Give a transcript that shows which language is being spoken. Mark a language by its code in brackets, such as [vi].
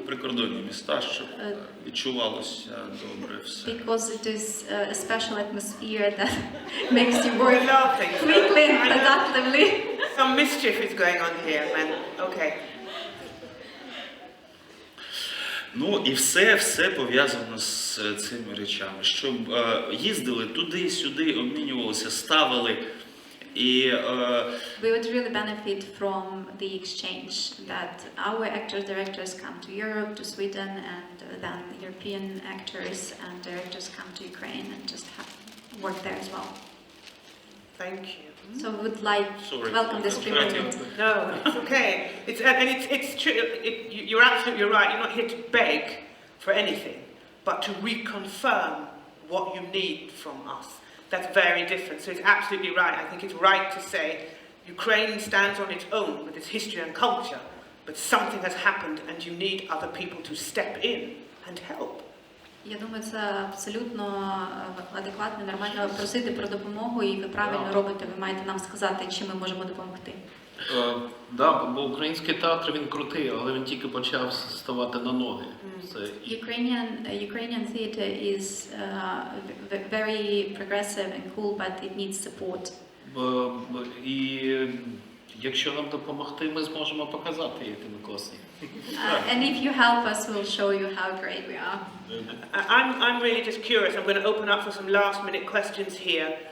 [uk] Прикордонні міста, щоб відчувалося добре все. [en] Because it is a special atmosphere that makes you work quickly and productively. Some mischief is going on here, man. Okay. [uk] Ну і все пов'язано з цими речами, щоб їздили туди-сюди, обмінювалися, ставили. І [en] we would really benefit from the exchange, that our actors, directors come to Europe, to Sweden, and then European actors and directors come to Ukraine and just work there as well. Thank you. So we would like to welcome this free movement. No, it's okay. It's true. You're absolutely right. You're not here to beg for anything, but to reconfirm what you need from us. That's very different. So it's absolutely right. I think it's right to say Ukraine stands on its own with its history and culture, but something has happened and you need other people to step in and help. [uk] Я думаю, це абсолютно адекватно, нормально просити про допомогу, і ви правильно робите, ви маєте нам сказати, чим ми можемо допомогти. Да, бо український театр він крутий, але він тільки почав ставати на ноги. Це [en] Ukrainian theatre is very progressive and cool, but it needs support. [uk] І якщо нам допомогти, ми зможемо показати, які ми класні. [en] And if you help us, we'll show you how great we are. I'm really just curious. I'm going to open up for some last-minute questions here.